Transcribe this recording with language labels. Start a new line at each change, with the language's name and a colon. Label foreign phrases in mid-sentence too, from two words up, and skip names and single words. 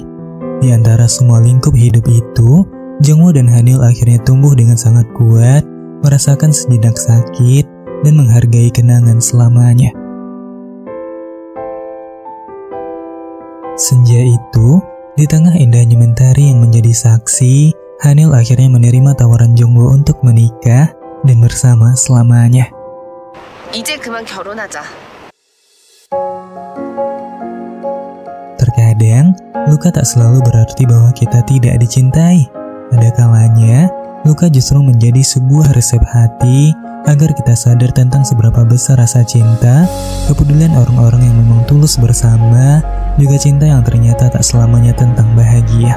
Indonesian: Di antara semua lingkup hidup itu, Jungwoo dan Haniel akhirnya tumbuh dengan sangat kuat, merasakan sejenak sakit, dan menghargai kenangan selamanya. Senja itu, di tengah indahnya mentari yang menjadi saksi, Haniel akhirnya menerima tawaran Jungwoo untuk menikah dan bersama selamanya.
Korean: 이제 그만 결혼하자.
Indonesian: Terkadang, luka tak selalu berarti bahwa kita tidak dicintai. Ada kalanya, luka justru menjadi sebuah resep hati agar kita sadar tentang seberapa besar rasa cinta, kepedulian orang-orang yang memang tulus bersama, juga cinta yang ternyata tak selamanya tentang bahagia.